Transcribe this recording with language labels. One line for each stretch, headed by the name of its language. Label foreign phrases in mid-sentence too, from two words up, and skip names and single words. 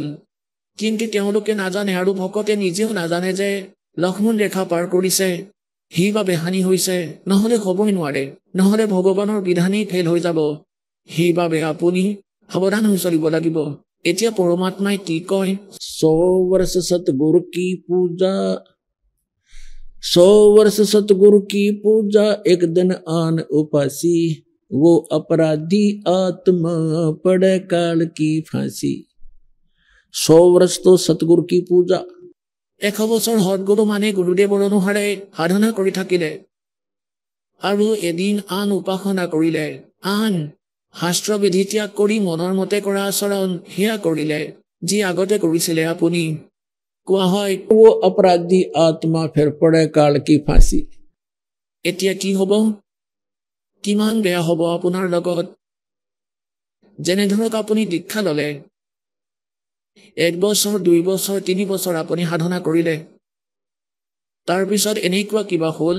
Assamese: কিন্তু তেওঁলোকে নাজানে আৰু ভকতে নিজেও নাজানে যে লক্ষ্মণ ৰেখা পাৰ কৰিছে, সেইবাবে হানি হৈছে, নহ'লে হ'বই নোৱাৰে, নহ'লে ভগৱানৰ বিধানেই ফেল হৈ যাব। সেইবাবে আপুনি সাৱধান হৈ চলিব লাগিব। এতিয়া পৰমাত্মাই কি কয়,
Hindi: 100 वर्ष सतगुरु की पूजा, 100 वर्ष सतगुरु की पूजा, एक दिन आन उपासी, वो अपराधी आत्मा पड़े काल की फांसी। 100 वर्ष तो सतगुरु की पूजा।
Assamese: 100 বছৰ সদগুৰু মানে গুৰুদেৱৰ অনুসাৰে সাধনা কৰি থাকিলে আৰু এদিন আন উপাসনা কৰিলে, আন শাস্ত্ৰবিধি ত্যাগ কৰি মনৰ মতে কৰা আচৰণ সেয়া কৰিলে, যি আগতে কৰিছিলে আপুনি। কোৱা হয়
Hindi: वो अपराधी आत्मा फिर पड़े काल की फांसी।
Assamese: এতিয়া কি হ'ব, কিমান বেয়া হ'ব আপোনাৰ লগত। যেনে ধৰক আপুনি দীক্ষা ল'লে, 1 বছৰ 2 বছৰ 3 বছৰ আপুনি সাধনা কৰিলে, তাৰপিছত এনেকুৱা কিবা হ'ল।